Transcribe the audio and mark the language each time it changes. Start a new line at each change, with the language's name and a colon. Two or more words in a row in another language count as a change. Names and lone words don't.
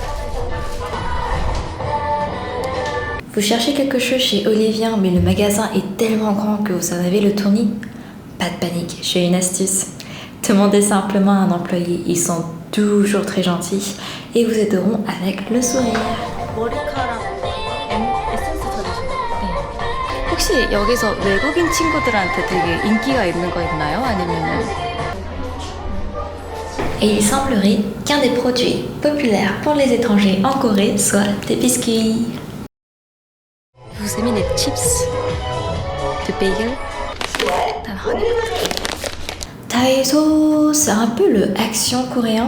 French: Vous cherchez quelque chose chez Olivien, mais le magasin est tellement grand que vous en avez le tournis? Pas de panique, j'ai une astuce. Demandez simplement à un employé, ils sont toujours très gentils et vous aideront avec le sourire.
Korean: 혹시 여기서 외국인 친구들한테 되게 인기가 있는 거 있나요? 아니면은
French: Et il semblerait qu'un des produits populaires pour les étrangers en Corée soit des biscuits. vous aimez les chips de bagel? Daiso, c'est un peu le action coréen.